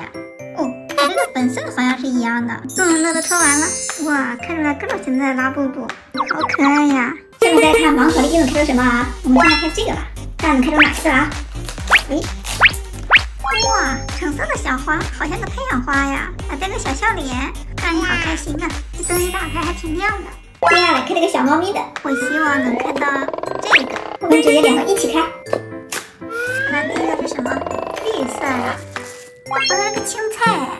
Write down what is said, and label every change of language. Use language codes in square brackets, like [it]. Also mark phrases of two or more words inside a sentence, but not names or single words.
[zh] 和這個粉色的好像是一樣的。洞洞樂都抽完了，哇，看出來各種形狀的拉布布，好可愛呀。下面再看盲盒裡又能開出什麼啊？我們先來看這個吧，看能開出哪個啊？哇，橙色的小花，好像個太陽花呀，還帶個小笑臉，看你好開心啊！這燈一打開還挺亮的。接下來開這個小貓咪的，我希望能看到這個。我們直接2個一起開。那第一個是什麼？綠色呀，好像是個青菜哎。